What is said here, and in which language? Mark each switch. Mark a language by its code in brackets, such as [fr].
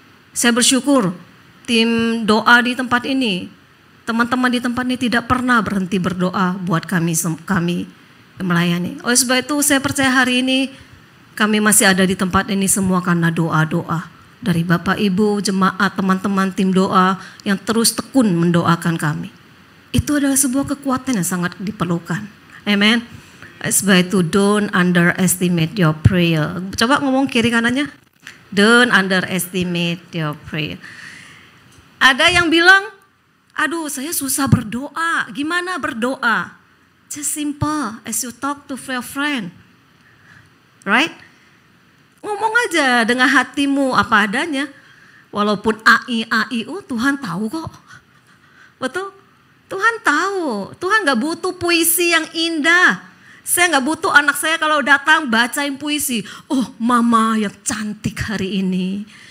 [id] Saya bersyukur tim doa di tempat ini, teman-teman di tempat ini tidak pernah berhenti berdoa buat kami melayani. Oleh sebab itu saya percaya hari ini kami masih ada di tempat ini semua karena doa-doa dari Bapak Ibu, jemaat, teman-teman tim doa yang terus tekun mendoakan kami. Itu adalah sebuah kekuatan yang sangat diperlukan. Amen. Sebab itu [en] don't underestimate your prayer. [id] Coba ngomong kiri kanannya. [en] Don't underestimate your prayer. [id] Ada yang bilang, aduh saya susah berdoa. Gimana berdoa? [en] Just simple as you talk to your friend. Right? [id] Ngomong aja dengan hatimu apa adanya. Walaupun AIU Tuhan tahu kok. Betul? Tuhan tahu. Tuhan gak butuh puisi yang indah. Saya gak butuh anak saya kalau datang bacain puisi. Oh mama yang cantik hari ini.